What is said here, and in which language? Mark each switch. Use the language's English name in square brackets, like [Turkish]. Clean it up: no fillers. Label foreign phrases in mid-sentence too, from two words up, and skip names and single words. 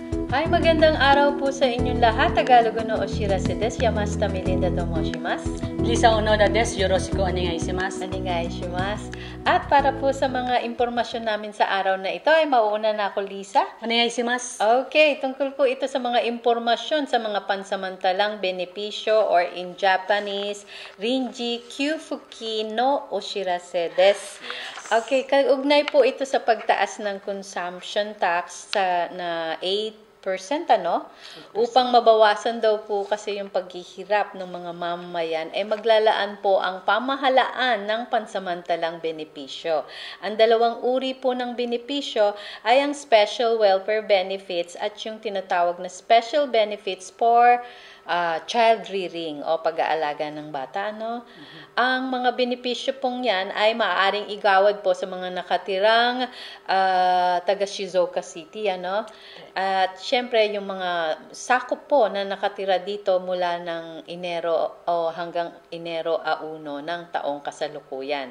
[Filipino] Ay, magandang araw po sa inyong lahat. [Japanese] タガログのお知らせです。山下メリンダと申します. リサ小野田です。よろしくお願いします. お願いします. [Filipino] At para po sa mga impormasyon namin sa araw na ito, ay mauuna na ako, Lisa. [Japanese] お願いします. [Filipino] Okay, tungkol po ito sa mga impormasyon sa mga pansamantalang benepisyo or [English] in Japanese, [Japanese] 臨時給付金のお知らせです. [Filipino] Okay, kaugnay po ito sa pagtaas ng [English] consumption tax [Filipino] na 8%, ano? Upang mabawasan daw po kasi yung paghihirap ng mga mamamayan, maglalaan po ang pamahalaan ng pansamantalang benepisyo. Ang dalawang uri po ng benepisyo ay ang [English] special welfare benefits [Filipino] at yung tinatawag na [English] special benefits for child rearing [Filipino] o pag-aalaga ng bata, no? Ang mga benepisyo pong yan ay maaaring igawad po sa mga nakatirang taga Shizuoka City, ano? At syempre yung mga sakop po na nakatira dito mula ng Enero o hanggang Enero 1 ng taong kasalukuyan.